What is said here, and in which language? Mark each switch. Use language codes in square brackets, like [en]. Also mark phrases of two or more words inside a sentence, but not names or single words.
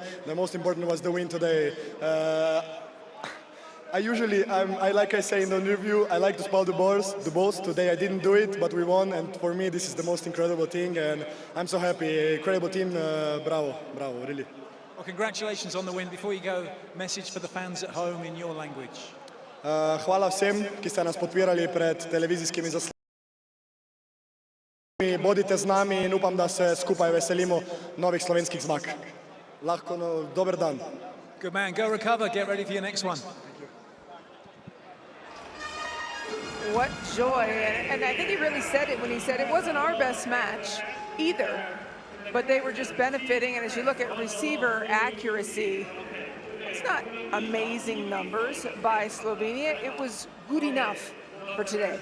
[en] The most important was the win today. Like I say in the interview, I like to spoil the balls. Today I didn't do it, but we won, and for me this is the most incredible thing, and I'm so happy. Incredible team, bravo, really. Well, congratulations on the win. Before you go, message for the fans at home in your language. [sl] Hvala vsem, ki ste nas podpirali pred televizijskimi zaslonom. Bodite z nami in upam, da se skupaj veselimo novih slovenskih zmag. Dober dan. [en] Good man, go recover, get ready for your next one. What joy, and I think he really said it when he said it wasn't our best match either, but they were just benefiting, and as you look at receiver accuracy, it's not amazing numbers by Slovenia, it was good enough for today.